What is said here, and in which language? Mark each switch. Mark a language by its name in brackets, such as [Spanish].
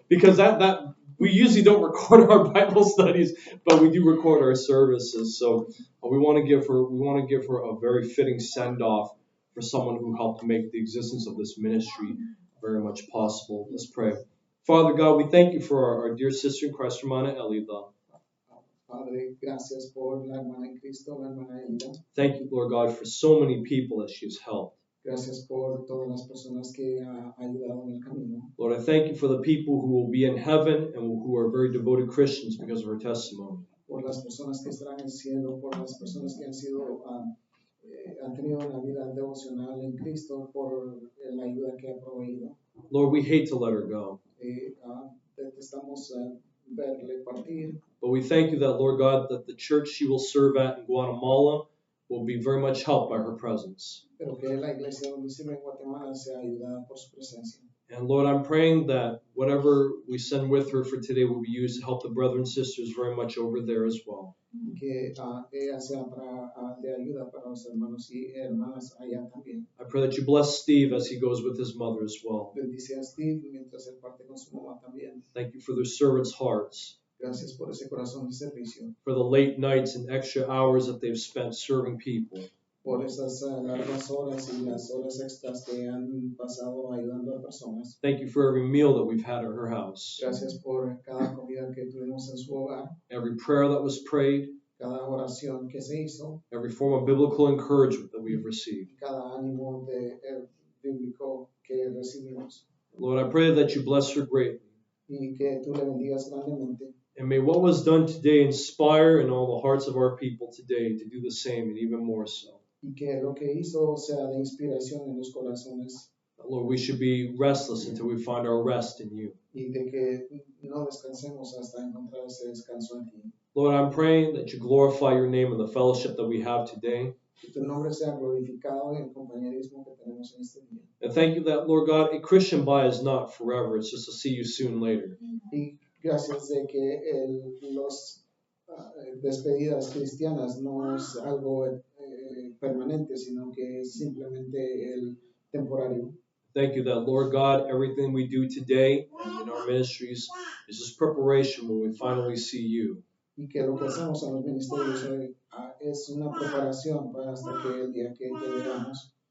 [English] Because that we usually don't record our Bible studies, but we do record our services. So we want to give her a very fitting send off for someone who helped make the existence of this ministry very much possible. Let's pray. Father God, we thank you for our dear sister in Christ, Hermana Elida. [Spanish] Padre, gracias por la hermana en Cristo, la hermana Elida. [English] Thank you, Lord God, for so many people that she has helped. [Spanish] Gracias por todas las personas que ha ayudado en el camino. [English] Lord, I thank you for the people who will be in heaven and who are very devoted Christians because of her testimony. [Spanish] Por las personas que estarán en el cielo, por las personas que han sido han tenido una vida devocional en Cristo, por la ayuda que ha proveído. [English] Lord, we hate to let her go. [Spanish] Detestamos verle partir. [English] But we thank you that, Lord God, that the church she will serve at in Guatemala will be very much helped by her presence. [Spanish] Pero que la iglesia donde sirve en Guatemala sea ayudada por su presencia. [English] And Lord, I'm praying that whatever we send with her for today will be used to help the brothers and sisters very much over there as well. [Spanish] Que ella sea de ayuda para los hermanos y hermanas allá también. [English] I pray that you bless Steve as he goes with his mother as well. [Spanish] Bendice a Steve mientras él parte con su mamá también. [English] Thank you for their servants' hearts, [Spanish] Gracias por ese corazón de servicio. [English] for the late nights and extra hours that they've spent serving people. [Spanish] Por esas largas horas y las horas extras que han pasado ayudando a personas. [English] Thank you for every meal that we've had at her house, [Spanish] Gracias por cada comida que tuvimos en su hogar, [English] every prayer that was prayed, [Spanish] cada oración que se hizo, [English] every form of biblical encouragement that we have received. [Spanish] cada ánimo bíblico que recibimos. [English] Lord, I pray that you bless her greatly. [Spanish] Y que tú le bendigas grandemente. [English] And may what was done today inspire in all the hearts of our people today to do the same and even more so. [Spanish] Y que lo que hizo sea de inspiración en los corazones. [English] Lord, we should be restless until we find our rest in you. [Spanish] Y de que no descansemos hasta encontrar ese descanso en ti. [English] Lord, I'm praying that you glorify your name in the fellowship that we have today. [Spanish] Que tu nombre sea glorificado en el compañerismo que tenemos en este día. [English] And thank you that, Lord God, a Christian bye is not forever. It's just to see you soon later. [Spanish] Y gracias de que los despedidas cristianas no es algo permanente, sino que es simplemente el temporario. [English] Thank you that, Lord God, everything we do today and in our ministries is just preparation when we finally see you. [Spanish] Y que lo que hacemos en los ministerios hoy es una preparación para hasta que el día que te veamos.